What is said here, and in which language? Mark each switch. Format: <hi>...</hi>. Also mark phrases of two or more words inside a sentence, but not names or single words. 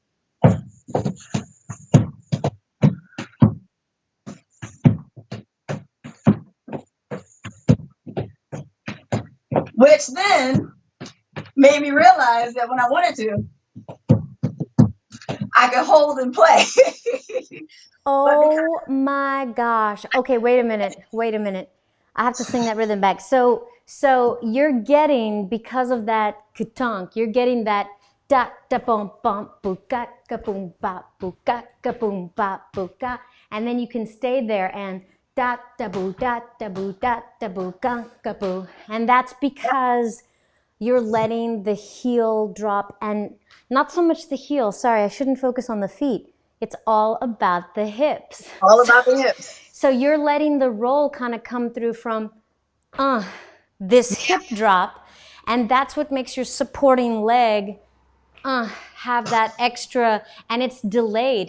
<en>Which then made me realize that when I wanted to, I could hold and play. Oh my gosh. Okay, wait a minute. Wait a minute. I have to sing that rhythm back. So you're getting because of that kutunk, you're getting that da da boom bum buka ka boom ba buka ka boom ba buka, and then you can stay there and da boo da boo ka boo, and that's because you're letting the heel drop and not so much the heel. Sorry, I shouldn't focus on the feet. It's all about the hips. All about the hips. So you're letting the roll kind of come through from this hip drop, and that's what makes your supporting leg have that extra, and it's delayed.</en>